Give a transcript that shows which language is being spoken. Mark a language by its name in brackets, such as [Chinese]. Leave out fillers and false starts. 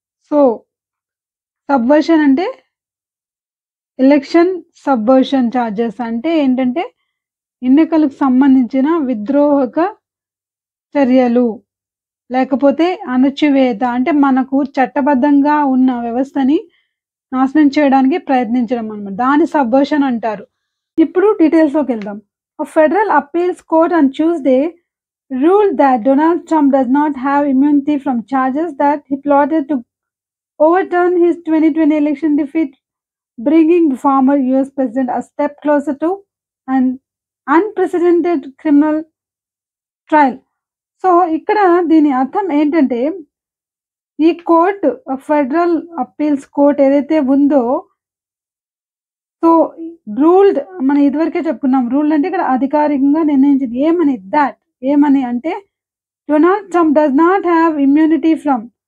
[Telugu] So Subversion అంటే election Subversion charges అంటే ఏంటంటే ఎన్నికలకు సంబంధించిన విద్రోహక చర్యలు లేకపోతే అణచివేత అంటే మనకు చట్టబద్ధంగా ఉన్న వ్యవస్థని నాశనం చేయడానికి ప్రయత్నించడం అన్నమాట. దాని సబ్వర్షన్ అంటారు. ఇప్పుడు డీటెయిల్స్లోకి వెళ్దాం. [English] Federal appeals court on Tuesday ruled that Donald Trump does not have immunity from charges that he plotted to overturn his 2020 election defeat, bringing the former US president a step closer to an unprecedented criminal trial. [Telugu] So ఇక్కడ దీని అర్థం ఏంటంటే ఈ court federal appeals court ఏదైతే ఉందో so ruled మనం ఇదివరకే చెప్పుకున్నాం. రూల్డ్ అంటే ఇక్కడ అధికారికంగా నిర్ణయించింది. ఏమని అంటే [English] Donald Trump does not have immunity from.